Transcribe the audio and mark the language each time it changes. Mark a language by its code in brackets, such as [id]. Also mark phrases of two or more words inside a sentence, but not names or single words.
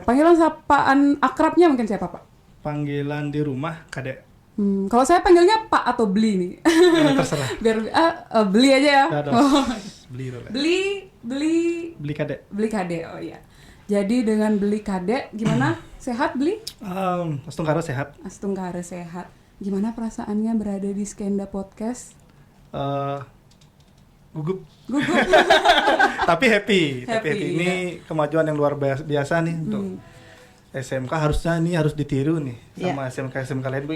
[id] Panggilan sapaan akrabnya mungkin siapa Pak? Panggilan di rumah Kadek. Kalau saya panggilnya Pak atau Beli nih. Terserah. Biar Beli aja ya. Dah, beli boleh. Beli Kadek. Beli Kade. Oh iya. Jadi dengan Beli Kade gimana? Sehat Beli? Astungkara sehat. Astungkara sehat. Gimana perasaannya berada di Skenda Podcast? Gugup. Gugup. Tapi happy. Happy, Ini kemajuan yang luar biasa nih untuk SMK, harusnya ini harus ditiru nih sama SMK lain Bu.